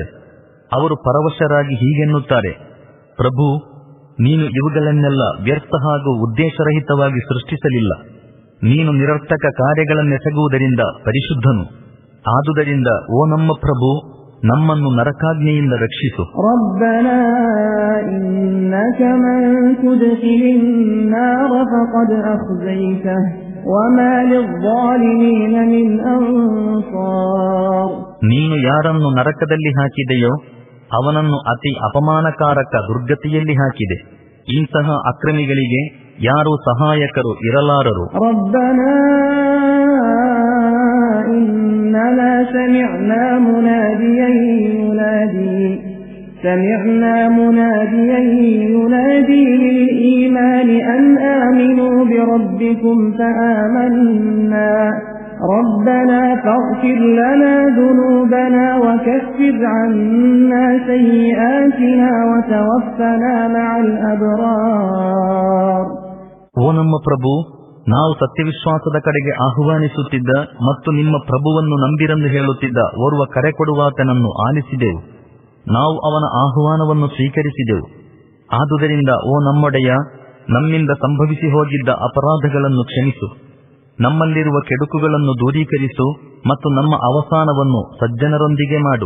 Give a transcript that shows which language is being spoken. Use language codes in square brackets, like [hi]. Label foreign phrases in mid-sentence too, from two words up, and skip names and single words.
[kn] ಅವರು ಪರವಶರಾಗಿ ಹೀಗೆನ್ನುತ್ತಾರೆ, ಪ್ರಭು, ನೀನು ಇವುಗಳನ್ನೆಲ್ಲ ವ್ಯರ್ಥ ಹಾಗೂ ಉದ್ದೇಶರಹಿತವಾಗಿ ಸೃಷ್ಟಿಸಲಿಲ್ಲ. ನೀನು ನಿರರ್ಥಕ ಕಾರ್ಯಗಳನ್ನೆಸಗುವುದರಿಂದ ಪರಿಶುದ್ಧನು. ಆದುದರಿಂದ ಓ ನಮ್ಮ ಪ್ರಭು, ನಮ್ಮನ್ನು ನರಕಾಗ್ನಿಯಿಂದ ರಕ್ಷಿಸು. [ar] ربنا إنك من تدخل النار فقد أخزيته وما للظالمين من أنصار. [kn] ನೀನು ಯಾರನ್ನು ನರಕದಲ್ಲಿ ಹಾಕಿದೆಯೋ ಅವನನ್ನು ಅತಿ ಅಪಮಾನಕಾರಕ ದುರ್ಗತಿಯಲ್ಲಿ ಹಾಕಿದೆ. ಇಂತಹ ಅಕ್ರಮಿಗಳಿಗೆ ಯಾರೂ ಸಹಾಯಕರು ಇರಲಾರರು. [ar] ربنا إننا سمعنا مناديا ينادي للإيمان أن آمنوا بربكم فآمنا ربنا فاغفر لنا ذنوبنا وكفر عنا سيئاتنا وتوفنا مع الأبرار. [kn] ಓ ನಮ್ಮ ಪ್ರಭು, ನಾವು ಸತ್ಯವಿಶ್ವಾಸದ ಕಡೆಗೆ ಆಹ್ವಾನಿಸುತ್ತಿದ್ದ ಮತ್ತು ನಿಮ್ಮ ಪ್ರಭುವನ್ನು ನಂಬಿರೆಂದು ಹೇಳುತ್ತಿದ್ದ ಓರ್ವ ಕರೆ ಕೊಡುವಾತನನ್ನು ಆಲಿಸಿದೆವು. ನಾವು ಅವನ ಆಹ್ವಾನವನ್ನು ಸ್ವೀಕರಿಸಿದೆವು. ಆದುದರಿಂದ ಓ ನಮ್ಮೊಡೆಯ, ನಮ್ಮಿಂದ ಸಂಭವಿಸಿ ಹೋಗಿದ್ದ ಅಪರಾಧಗಳನ್ನು ಕ್ಷಮಿಸು, ನಮ್ಮಲ್ಲಿರುವ ಕೆಡುಕುಗಳನ್ನು ದೂರೀಕರಿಸು ಮತ್ತು ನಮ್ಮ ಅವಸಾನವನ್ನು ಸಜ್ಜನರೊಂದಿಗೆ ಮಾಡು.